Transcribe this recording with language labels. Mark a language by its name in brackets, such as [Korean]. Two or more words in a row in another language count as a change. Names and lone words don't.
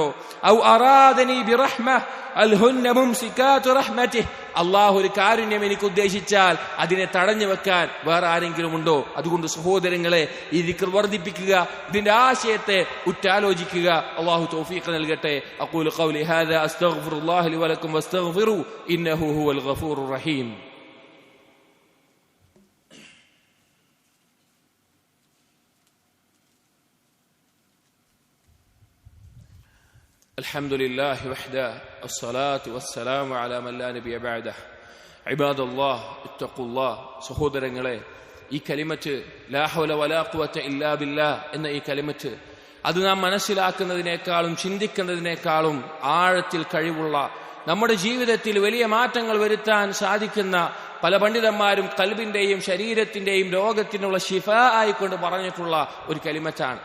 [Arabic] أو أرادني برحمة هل هن ممسكات رحمته, [Malayalam] അള്ളാഹു ഒരു കാരുണ്യം എനിക്ക് ഉദ്ദേശിച്ചാൽ അതിനെ തടഞ്ഞു വെക്കാൻ വേറെ ആരെങ്കിലും ഉണ്ടോ? അതുകൊണ്ട് സഹോദരങ്ങളെ, ഈ ദിക്ർ വർദ്ധിപ്പിക്കുക, ഇതിന്റെ ആശയത്തെ ഉറ്റാലോചിക്കുക. അള്ളാഹു തൗഫീഖ് നൽകട്ടെ. [Arabic] أقول قولي هذا أستغفر الله لي ولكم واستغفروه إنه هو الغفور الرحيم. الحمد لله وحده الصلاة والسلام على من لا نبي بعده عباد الله اتقوا الله. [Malayalam] സഹോദരങ്ങളെ, ഈ കലിമത്ത് [Arabic] لا حول ولا قوة إلا بالله [Malayalam] എന്ന ഈ കലിമത്ത്, അത് നാം മനസ്സിലാക്കുന്നതിനേക്കാളും ചിന്തിക്കുന്നതിനേക്കാളും ആഴത്തിൽ കഴിവുള്ള നമ്മുടെ ജീവിതത്തിൽ വലിയ മാറ്റങ്ങൾ വരുത്താൻ സാധിക്കുന്ന പല പണ്ഡിതന്മാരും ഖൽബിന്റെയും ശരീരത്തിന്റെയും രോഗത്തിനുള്ള ശിഫ ആയിക്കൊണ്ട് പറഞ്ഞിട്ടുള്ള ഒരു കലിമത്താണ്.